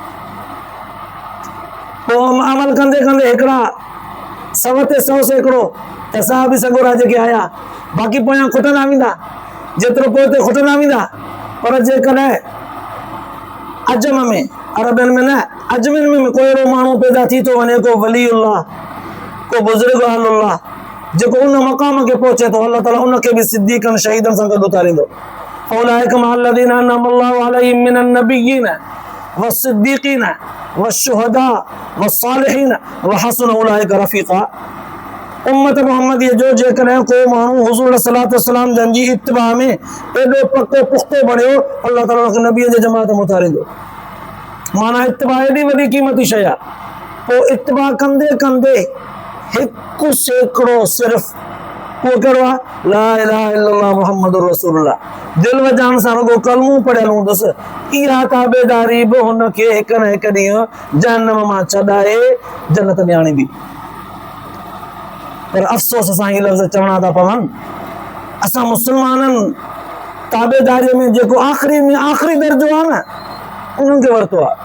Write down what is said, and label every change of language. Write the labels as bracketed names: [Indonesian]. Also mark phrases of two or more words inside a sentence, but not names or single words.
[Sindhi] पोइ अमल कंदे कंदे हिकिड़ा 100 ते 100 सैकड़ो त साहबी सगोरा जेके आया, बाक़ी पोयां खुटंदा वेंदा, जेतिरो पोइ ते खुटंदा वेंदा। पर जेकॾहिं अजम में, अरबनि में न, अजमिन में कोई अहिड़ो माण्हू पैदा थी थो वञे, को वलीउल्लाह, को बुज़ुर्ग अहलुल्लाह, जेको उन मक़ाम खे पहुचे थो, अल्लाह ताला उनखे बि सिद्दीक़नि शहीदनि सां गॾु उतारींदो। [Arabic] فأولئك مع الذين أنعم الله عليهم من النبيين والصديقين والشهداء والصالحين وحسن أولئك رفيقا. [Sindhi] उम्मत मुहम्मदीअ जो जेकॾहिं को माण्हू हुज़ूर [Arabic] صلى الله عليه وسلم [Sindhi] जन जी इत्तिबा में एॾो पको पुख़्तो बणियो, अल्लाह ताला उनखे नबीअ जे जमात में उतारींदो। माना इत्तिबा एॾी वॾी क़ीमती शइ आहे। पोइ इत्तिबा कंदे कंदे 1 सैकड़ो सिर्फ़ उहो कहिड़ो आहे, [Arabic] لا إله إلا الله محمد رسول الله, [Sindhi] दिलि वॼाइण सां रुगो कलमो पढ़ियल हूंदुसि, इहा ताबेदारी बि हुनखे हिकु न हिकु ॾींहुं जहन्नम मां छॾाए जन्नत में आणींदी। पर अफ़सोस सां हीअ लफ़्ज़ चवणा था पवनि, असां मुस्लमाननि ताबेदारीअ में जेको आख़िरी में आख़िरी दर्जो आहे न, उन्हनि खे वरितो आहे।